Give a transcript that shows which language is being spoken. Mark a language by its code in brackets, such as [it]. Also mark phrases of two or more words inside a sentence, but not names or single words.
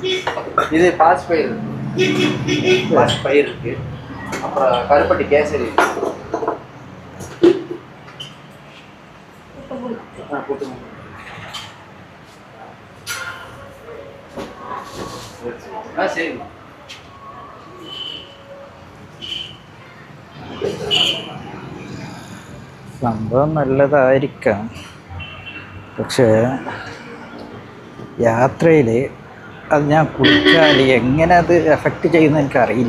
[ta] இது பாசிப்பயிர் இருக்குது, அப்புறம் கருப்பட்டி கேசரி இருக்குது. சரி. [ml] സംഭവം നല്ലതായിരിക്കാം. പക്ഷേ യാത്രയിൽ അത് ഞാൻ കുടിച്ചാൽ എങ്ങനെ അത് എഫക്റ്റ് ചെയ്യുമെന്ന് എനിക്കറിയില്ല.